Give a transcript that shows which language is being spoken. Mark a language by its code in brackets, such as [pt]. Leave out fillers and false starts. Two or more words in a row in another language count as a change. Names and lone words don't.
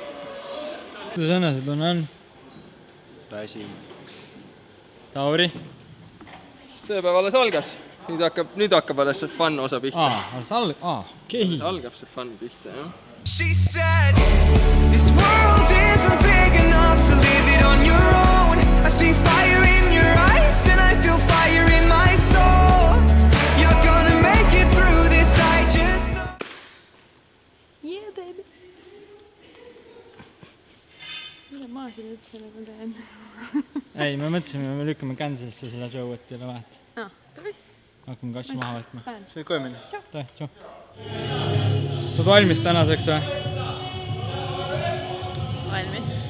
[et] Kuidas enesetunne on? Väsim. Tauri? tööpäev alles algas. Nüüd hakkab alles see fun osa pihta. Okei. Algab see fun pihta, jah. [en] She said, this world isn't big enough to live it on your own. I see fire in your eyes and I feel fire in my soul. You're gonna make it through this, I just know. Yeah, baby. [et] Mida ma siin üldse nagu teen? Ei, me mõtlesime, me lükkame Kansasesse seda show, et ei ole vahet. Tovi. Hakkame kassi maha võtma. see koemine. Tšau. Saad valmis tänaseks või? Valmis.